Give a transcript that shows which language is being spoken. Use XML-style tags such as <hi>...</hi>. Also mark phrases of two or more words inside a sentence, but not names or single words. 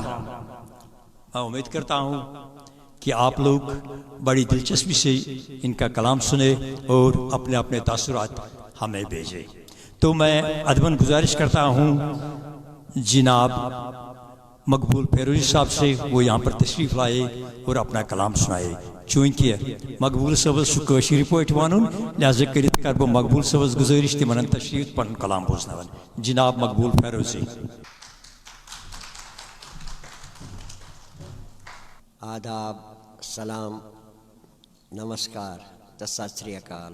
<ur>میں امید کرتا ہوں کہ آپ لوگ بڑی دلچسپی سے ان کا کلام سنیں اور اپنے اپنے تاثرات ہمیں بھیجیں. تو میں ادباً گزارش کرتا ہوں جناب مقبول فیروزی صاحب سے وہ یہاں پر تشریف لائے اور اپنا کلام سنائے.</ur> <ks>چونکہ مقبول صبس قشر پہ ون لہذا کرت کر بہ مقبول صبس گزارش تمن تشریف پن کلام بوزن. جناب مقبول فیروزی.</ks> <ur>آداب، سلام، نمسکار تو</ur> <pa>ست سری اکال.</pa>